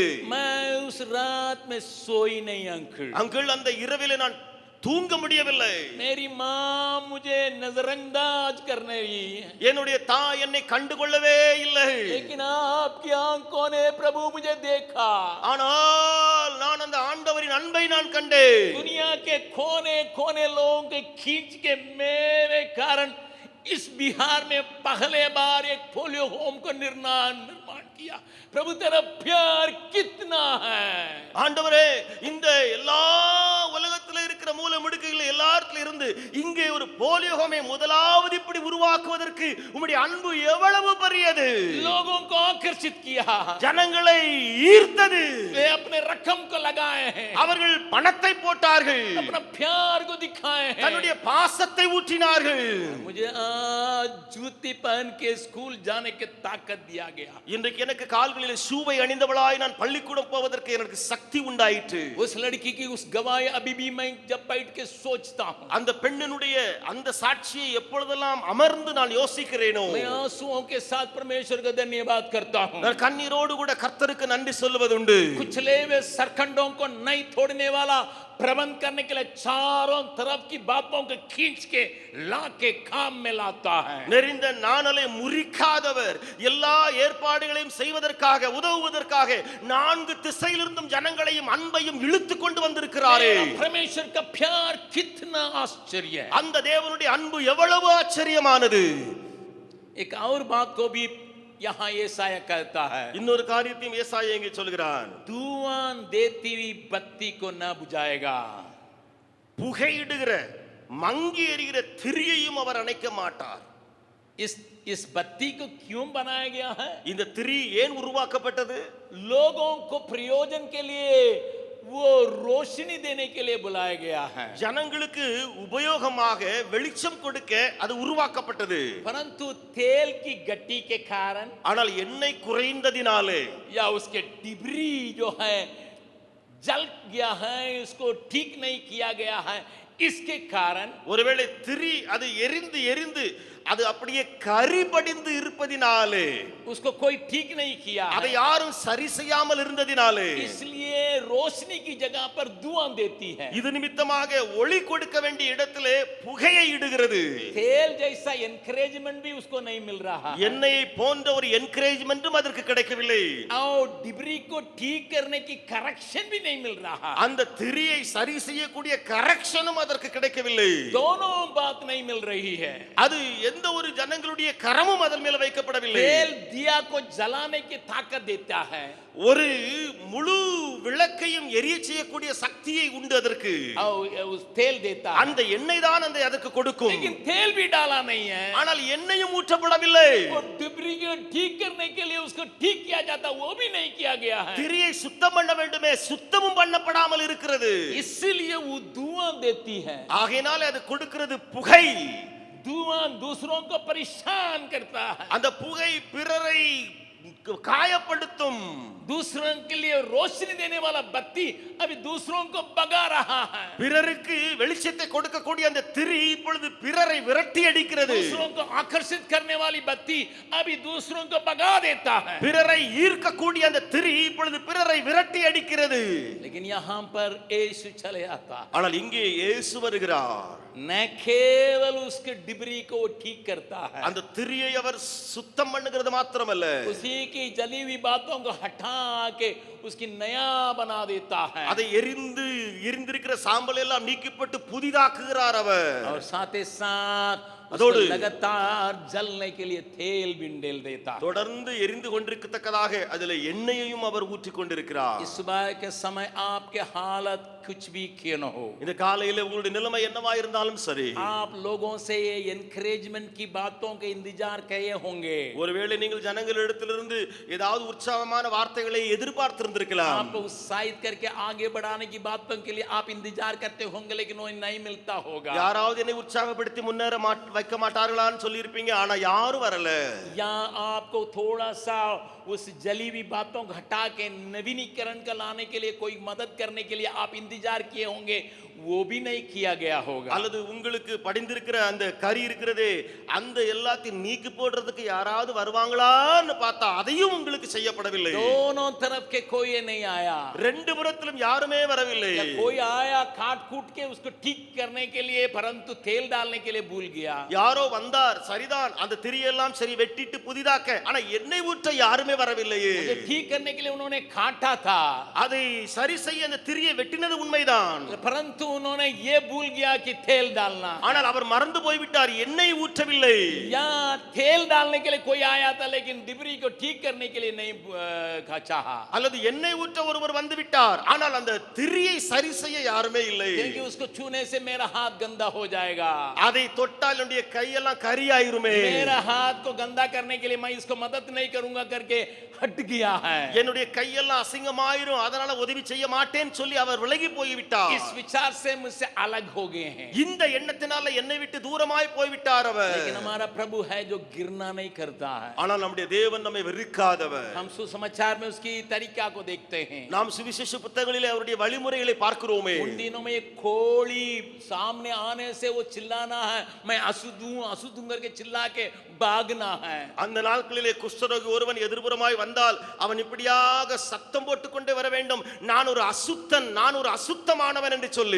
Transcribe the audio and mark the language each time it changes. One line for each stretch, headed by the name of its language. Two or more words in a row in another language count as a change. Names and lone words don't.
Hindi: मैं उस रात में सोई नहीं अंकल।
Tamil: அங்கிள் அந்த இரவிலே நான் தூங்க முடியவில்லை.
Hindi: मेरी माँ मुझे नजरअंदाज करने रही,
Tamil: என்னுடைய தாய் என்னை கண்டுகொள்ளவே இல்லை.
Hindi: लेकिन आपकी आंखों ने प्रभु मुझे देखा।
Tamil: ஆனால் நான் அந்த ஆண்டவரின் அன்பை நான் கண்டேன்.
Hindi: दुनिया के कोने कोने लोगों के खींच के मेरे कारण इस बिहार में पहले बार एक
English: polio home
Hindi: को निर्माण किया। प्रभु तेरा प्यार कितना है।
Tamil: ஆண்டவரே, இந்த எல்லா உலகத்தில் இருக்கிற மூல முடுக்குகள் எல்லாத்துல இருந்து இங்கே ஒரு
English: polio home
Tamil: முதலாவது இப்படி உருவாக்குவதற்கு உம்முடைய அன்பு எவ்வளவு பெரியது.
Hindi: लोगों को आकर्षित किया,
Tamil: ஜனங்களை ஈர்த்தது.
Hindi: वे अपने रकम को लगाए हैं,
Tamil: அவர்கள் பணத்தை போட்டார்கள்,
Hindi: अपना प्यार को दिखाए हैं,
Tamil: தன்னுடைய பாசத்தை ஊற்றினார்கள்.
Hindi: मुझे आज जूती पहन के स्कूल जाने की ताकत दिया गया।
Tamil: இன்றைக்கு எனக்கு கால்களில் ஷூவை அணிந்தவளாய் நான் பள்ளிக்கூடம் போவதற்கு எனக்கு சக்தி உண்டாயிற்று.
Hindi: उस लड़की की उस गवाही अभी भी मैं जब बैठ के सोचता हूँ,
Tamil: அந்த பெண்ணினுடைய அந்த சாட்சியை எப்பொழுதெல்லாம் அமர்ந்து நான் யோசிக்கிறேனோ,
Hindi: मैं आंसुओं के साथ परमेश्वर का धन्यवाद करता हूँ।
Tamil: நான் கண்ணீரோடு கூட கர்த்தருக்கு நன்றி சொல்லுவதுண்டு.
Hindi: कुचले हुए सरखंडों को नहीं तोड़ने वाला, प्रबंध करने के लिए चारों तरफ की बातों को खींच के ला के काम में लाता है।
Tamil: நெறிந்த நாணலை முறிக்காதவர், எல்லா ஏற்பாடுகளையும் செய்வதற்காக உதவுவதற்காக 4 திசையிலிருந்தும் ஜனங்களையும் அன்பையும் இழுத்து கொண்டு வந்திருக்கிறாரே.
Hindi: परमेश्वर का प्यार कितना आश्चर्य है।
Tamil: அந்த தேவனுடைய அன்பு எவ்வளவு ஆச்சரியமானது.
Hindi: एक और बात को भी यहाँ येसाया कहता है,
Tamil: இன்னொரு காரியத்தையும் ஏசாயா இங்கே சொல்கிறான்.
Hindi: धुआं देती हुई बत्ती को न बुझाएगा,
Tamil: புகையிடுகிற மங்கி எரிகிற திரியையும் அவர் அணைக்க மாட்டார்.
Hindi: इस बत्ती को क्यों बनाया गया है?
Tamil: இந்த திரி ஏன் உருவாக்கப்பட்டது?
Hindi: लोगों को प्रयोजन के लिए, वो रोशनी देने के लिए बुलाया गया है।
Tamil: ஜனங்களுக்கு உபயோகமாக வெளிச்சம் கொடுக்க அது உருவாக்கப்பட்டது.
Hindi: परंतु तेल की गट्टी के कारण,
Tamil: ஆனால் எண்ணெய் குறைந்ததினாலே
Hindi: या उसके डिबरी जो है जल गया है, उसको ठीक नहीं किया गया है, इसके कारण
Tamil: ஒருவேளை திரி அது எரிந்து எரிந்து அது அப்படியே கரி படிந்து இருப்பதினாலே,
Hindi: उसको कोई ठीक नहीं किया
Tamil: அதை
Hindi: है,
Tamil: யாரும் சரி செய்யாமல் இருந்ததினாலே,
Hindi: इसलिए रोशनी की जगह पर धुआं देती है।
Tamil: இது நிமித்தமாக ஒளி கொடுக்க வேண்டிய இடத்திலே புகையை இடுகிறது.
Hindi: तेल जैसा एनकरेजमेंट भी उसको नहीं मिल रहा है,
Tamil: எண்ணெயை போன்ற ஒரு என்கரேஜ்மென்ட்டும் அதற்கு கிடைக்கவில்லை.
Hindi: और डिबरी को ठीक करने की करेक्शन भी नहीं मिल रहा,
Tamil: அந்த திரியை சரி செய்யக்கூடிய கரெக்ஷனும் அதற்கு கிடைக்கவில்லை.
Hindi: दोनों बात नहीं मिल रही है।
Tamil: அது எந்த ஒரு ஜனங்களுடைய கரமும் அதன் மேல வைக்கப்படவில்லை.
Hindi: तेल दिया को जलाने की ताकत देता है,
Tamil: ஒரு முழு விளக்கையும் எரிய செய்யக்கூடிய சக்தியை உண்டு அதற்கு.
Hindi: और उस तेल देता है,
Tamil: அந்த எண்ணெய் தான் அந்த அதற்கு கொடுக்கும்.
Hindi: लेकिन तेल भी डाला नहीं है,
Tamil: ஆனால் எண்ணெயும் ஊற்றப்படவில்லை.
Hindi: और डिबरी को ठीक करने के लिए उसको ठीक किया जाता, वो भी नहीं किया गया है,
Tamil: திரியை சுத்தம் பண்ண வேண்டுமே, சுத்தமும் பண்ணப்படாமல் இருக்கிறது.
Hindi: इसलिए वो धुआं देती है।
Tamil: ஆகையினால அது கொடுக்கிறது புகை.
Hindi: धुआं दूसरों को परेशान करता है,
Tamil: அந்த புகை பிறரை காயப்படுத்தும்.
Hindi: दूसरों के लिए रोशनी देने वाला बत्ती अभी दूसरों को भगा रहा है,
Tamil: பிறருக்கு வெளிச்சத்தை கொடுக்கக்கூடிய அந்த திரி இப்பொழுது பிறரை விரட்டி அடிக்கிறது.
Hindi: दूसरों को आकर्षित करने वाली बत्ती अभी दूसरों को भगा देता है,
Tamil: பிறரை ஈர்க்கக்கூடிய அந்த திரி இப்பொழுது பிறரை விரட்டி அடிக்கிறது.
Hindi: लेकिन यहाँ पर यीशु चले आता,
Tamil: ஆனால் இங்கே இயேசு வருகிறார்.
Hindi: न केवल उसके डिबरी को वो ठीक करता है,
Tamil: அந்த திரியை அவர் சுத்தம் பண்ணுகிறது மாத்திரமல்ல,
Hindi: उसी की जली हुई बातों को हटा के उसकी नया बना देता है,
Tamil: அதை எரிந்திருக்கிற சாம்பல் எல்லாம் நீக்கப்பட்டு புதிதாக்குகிறார் அவர்.
Hindi: और साथ ही साथ उसको
Tamil: அதோடு
Hindi: लगातार जलने के लिए तेल भी डाल देता है।
Tamil: தொடர்ந்து எரிந்து கொண்டிருக்கத்தக்கதாக அதில் எண்ணெயையும் அவர் ஊற்றி கொண்டிருக்கிறார்.
Hindi: इस सुबह के समय आपके हालत कुछ भी क्यों न हो,
Tamil: இந்த காலையில உங்களுடைய நிலைமை என்னவா இருந்தாலும் சரி,
Hindi: आप लोगों से ये एनकरेजमेंट की बातों के इंतजार किए होंगे,
Tamil: ஒருவேளை நீங்கள் ஜனங்களிடத்திலிருந்து ஏதாவது உற்சாகமான வார்த்தைகளை எதிர்பார்த்திருந்திருக்கலாம்.
Hindi: आपको उत्साहित करके आगे बढ़ाने की बातों के लिए आप इंतजार करते होंगे, लेकिन वो नहीं मिलता होगा।
Tamil: யாராவது என்னை உற்சாகப்படுத்தி முன்னேற வைக்க மாட்டார்களான்னு சொல்லி இருப்பீங்க, ஆனா யாரும் வரல.
Hindi: या आपको थोड़ा सा उस जली हुई बातों को हटा के नवीनीकरण का लाने के लिए, कोई मदद करने के लिए आप इंतजार किए होंगे, वो भी नहीं किया गया होगा।
Tamil: அல்லது உங்களுக்கு படிந்திருக்கிற அந்த கரி இருக்கிறதே, அந்த எல்லாத்தையும் நீக்கி போடுறதுக்கு யாராவது வருவாங்களான்னு பார்த்தா அதையும் உங்களுக்கு செய்யப்படவில்லை.
Hindi: दोनों तरफ के कोई नहीं आया,
Tamil: ரெண்டு புறத்திலும் யாருமே வரவில்லை.
Hindi: या कोई आया काट कूट के उसको ठीक करने के लिए, परंतु तेल डालने के लिए भूल गया।
Tamil: யாரோ வந்தார், சரிதான், அந்த திரியெல்லாம் சரி வெட்டிட்டு புதிதாக்க, ஆனா எண்ணெய் ஊற்ற யாருமே வரவில்லையே.
Hindi: ठीक करने के लिए उन्होंने काटा था,
Tamil: அதை சரி செய்ய அந்த திரியை வெட்டினது உண்மைதான்,
Hindi: परंतु उन्होंने ये भूल गया कि तेल डालना,
Tamil: ஆனால் அவர் மறந்து போய்விட்டார், எண்ணெய் ஊற்றவில்லை.
Hindi: या तेल डालने के लिए कोई आया था, लेकिन डिबरी को ठीक करने के लिए नहीं चाहा,
Tamil: அல்லது எண்ணெய் ஊற்ற ஒருவர் வந்து விட்டார், ஆனால் அந்த திரியை சரி செய்ய யாருமே இல்லை.
Hindi: क्योंकि उसको छूने से मेरा हाथ गंदा हो जाएगा,
Tamil: அதை தொட்டால் என்னுடைய கையெல்லாம் கரியாயிருமே,
Hindi: मेरा हाथ को गंदा करने के लिए मैं इसको मदद नहीं करूंगा करके हट गया है।
Tamil: என்னுடைய கையெல்லாம் அசிங்கமாயிரும், அதனால உதவி செய்ய மாட்டேன்னு சொல்லி அவர் விலகி போய்விட்டார்.
Hindi: इस विचार से मुझसे अलग हो गए हैं,
Tamil: இந்த எண்ணத்தினால என்னை விட்டு தூரமாய் போய்விட்டார் அவர்.
Hindi: लेकिन हमारा प्रभु है जो गिरना नहीं करता है।
Tamil: ஆனால் நம்முடைய தேவன் நம்மை வெறுக்காதவர்.
Hindi: हम सुसमाचार में उसकी तरीका को देखते हैं,
Tamil: நாம் சுவிசேஷ புத்தகங்களிலே அவருடைய வழிமுறைகளை பார்க்கிறோமே.
Hindi: उन दिनों में एक कोढ़ी सामने आने से वो चिल्लाना है, मैं अशुद्ध हूं अशुद्ध हूं करके चिल्ला के भागना है।
Tamil: அந்த நாட்களிலே குஷ்டரோகி ஒருவன் எதிர்புறமாய் வந்தால் அவன் இப்படியாக சத்தம் போட்டுக்கொண்டே வர வேண்டும், நான் ஒரு அசுத்தன், நான் ஒரு அசுத்தமானவன் என்று சொல்லி.